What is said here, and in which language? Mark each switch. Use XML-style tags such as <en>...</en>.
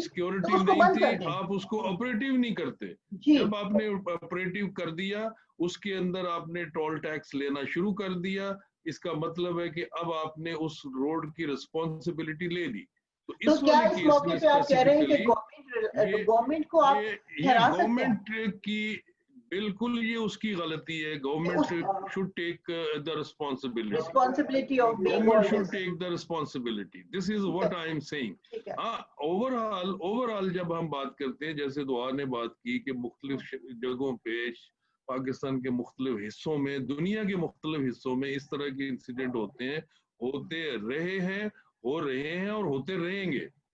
<ur>Security نہیں تھی, آپ اس کو آپریٹو نہیں کرتے. جب آپ نے آپریٹو کر دیا, اس کے اندر آپ نے ٹول ٹیکس لینا شروع کر دیا, اس کا مطلب ہے کہ اب آپ نے اس روڈ کی رسپانسبلٹی لے لی. تو کیا اس موقع پہ آپ کہہ رہے ہیں کہ گورنمنٹ کو آپ ٹھہرا سکتے ہیں؟ گورنمنٹ کی بالکل یہ اس کی غلطی ہے.</ur> <en>Government should take the responsibility. Government should take the responsibility. This is what I am saying.</en> <ur>overall جب ہم بات کرتے ہیں, جیسے دعا نے بات کی کہ مختلف جگہوں پہ پاکستان کے مختلف حصوں میں, دنیا کے مختلف حصوں میں اس طرح کے انسیڈنٹ ہوتے ہیں, ہوتے رہے ہیں, ہو رہے ہیں اور ہوتے رہیں گے.</ur>